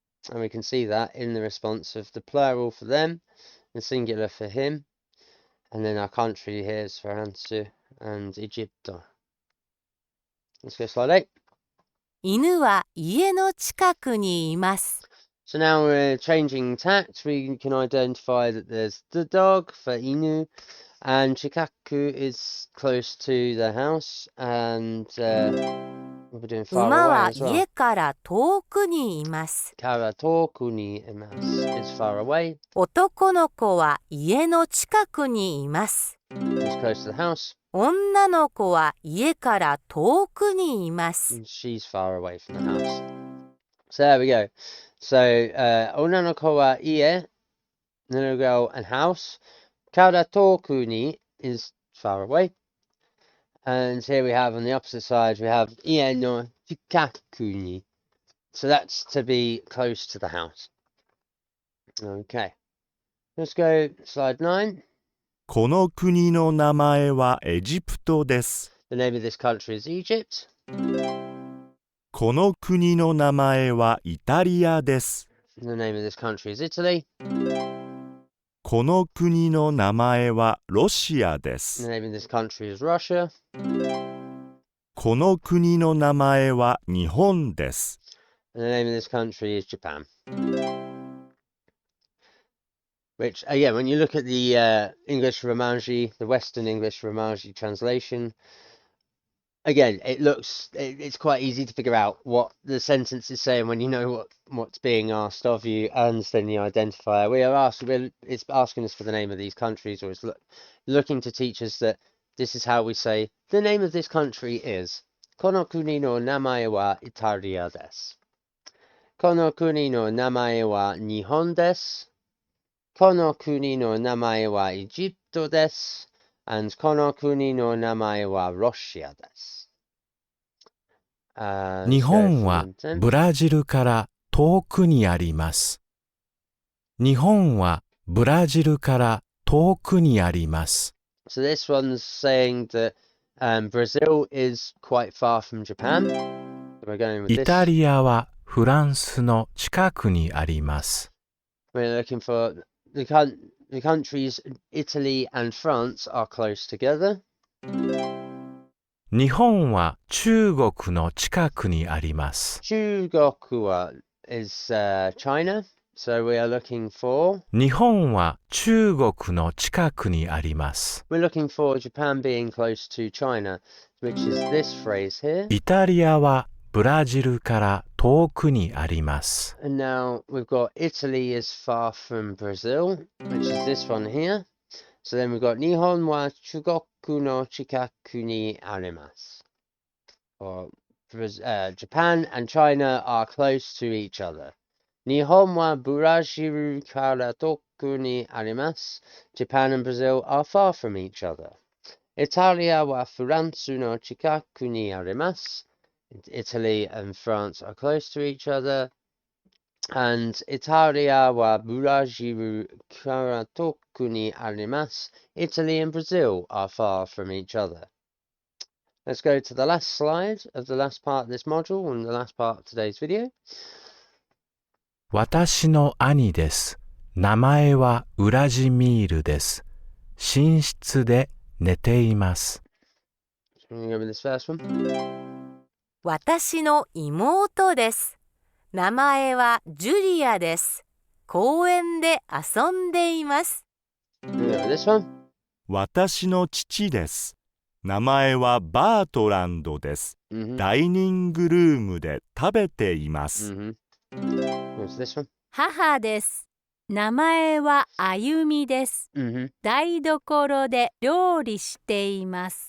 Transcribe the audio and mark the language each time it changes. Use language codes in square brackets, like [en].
[en] And we can see that in the response of the plural for them, the singular for him, and then our country here is France and Egipto. Let's go slide 8. [ja] 犬は家の近くにいます。 [en] So now we're changing tact. We can identify that there's the dog for inu, and chikaku is close to the house, and we're doing far [ja] 馬 [en] away [ja] は [en] as well. [ja] 家から遠くにいます。 Karatoku ni imasu [en] is far away, [ja] 男の子は家の近くにいます。 [en] is close to the house, [ja] 女の子は家から遠くにいます。 [en] and she's far away from the house. So there we go. So [ja] onanoko wa ie, [en] little girl and house. [ja] Karatoku ni [en] is far away. And here we have on the opposite side, we have [ja] ie no chikaku ni. [en] So that's to be close to the house. Okay. Let's go slide 9. [ja] この国の名前はエジプトです。 [en] The name of this country is Egypt. [ja] この国の名前はイタリアです。 [en] The name of this country is Italy. [ja] この国の名前はロシアです。 [en] name of this country is Russia. [ja] この国の名前は日本です。 [en] And the name of this country is Japan. Which, again, when you look at the English Romanji, the Western English Romanji translation, again, it's quite easy to figure out what the sentence is saying when you know what's being asked of you, and then the identifier. It's asking us for the name of these countries, or it's looking to teach us that this is how we say the name of this country is. [ja] Kono kuni no namae wa Italia desu. Kono kuni no namae wa Nihon desu. Kono kuni no namae wa Egypto desu. And kono kuni no namae wa Russia desu. 日本はブラジルから遠くにあります。日本はブラジルから遠くにあります。 [en] So this one's saying that Brazil is quite far from Japan. So we're going with [ja] イ [en] this. [ja] タリアはフランスの近くにあります。 [en] We're looking for the countries Italy and France are close together. [ja] 日本は中国の近くにあります。 [en] Chugoku is China. So we are looking for... [ja] 日本は中国の近くにあります。 [en] We're looking for Japan being close to China, which is this phrase here. [ja] イタリアはブラジルから遠くにあります。 [en] And now we've got Italy is far from Brazil, which is this one here. So then we've got [ja] Nihon wa Chugoku no chikaku ni arimasu. [en] Or Japan and China are close to each other. [ja] Nihon wa Burajiru kara toku ni arimasu. [en] Japan and Brazil are far from each other. [ja] Italia wa Furansu no chikaku ni arimasu. [en] Italy and France are close to each other. And [ja] Italia wa Burajiru kara toku ni arimasu. [en] Italy and Brazil are far from each other. Let's go to the last slide of the last part of this module and the last part of today's video. [ja] 私の兄です。名前はウラジミールです。寝室で寝ています。 [en] So we're going to go with this first one. [ja] 私の妹です。名前はジュリアです。公園で遊んでいます。 [en] We're going to go with this one. [ja] 私の父です。名前はバートランドです。 [en] Mm-hmm. [ja] ダイニングルームで食べています。 [en] Mm-hmm. What's this one? [ja] 母です。名前はあゆみです。 [en] Mm-hmm. [ja] 台所で料理しています。